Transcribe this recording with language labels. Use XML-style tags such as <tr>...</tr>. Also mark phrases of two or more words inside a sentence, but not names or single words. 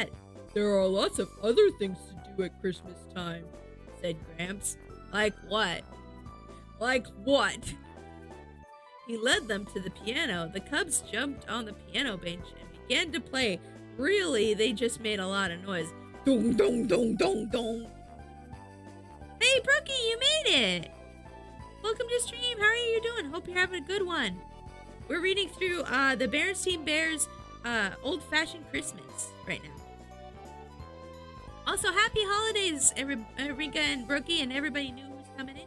<en>There are lots of other things to do at Christmas time, said Gramps. Like what? Like what? He led them to the piano. The cubs jumped on the piano bench and began to play. Really, they just made a lot of noise. Dong, dong, dong, dong, dong. Hey, Brookie, you made it! Welcome to stream. How are you doing? Hope you're having a good one. We're reading through the Berenstein Bears Old-Fashioned Christmas right now. Also, happy holidays, Rinka and Brookie and everybody new who's coming in.</en>